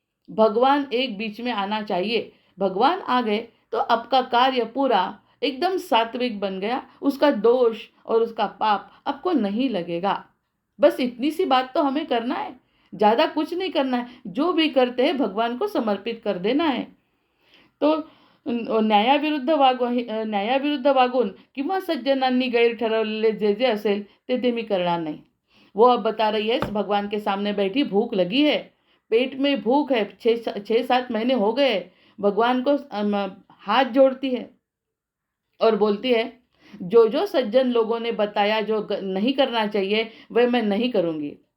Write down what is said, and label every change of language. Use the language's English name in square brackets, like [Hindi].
[Hindi] भगवान एक बीच में आना चाहिए। भगवान आ गए तो आपका कार्य पूरा एकदम सात्विक बन गया, उसका दोष और उसका पाप आपको नहीं लगेगा। बस इतनी सी बात तो हमें करना है, ज़्यादा कुछ नहीं करना है। जो भी करते हैं भगवान को समर्पित कर देना है। [Marathi] तो न्यायाविरुद्ध वागून किंवा सज्जनांनी गैर ठरवलेले जे जे असेल ते मी करणार नाही। [Hindi] वो अब बता रही है, भगवान के सामने बैठी, भूख लगी है, पेट में भूख है, 6-7 महीने हो गए। भगवान को हाथ जोड़ती है और बोलती है, जो जो सज्जन लोगों ने बताया जो नहीं करना चाहिए वह मैं नहीं करूँगी।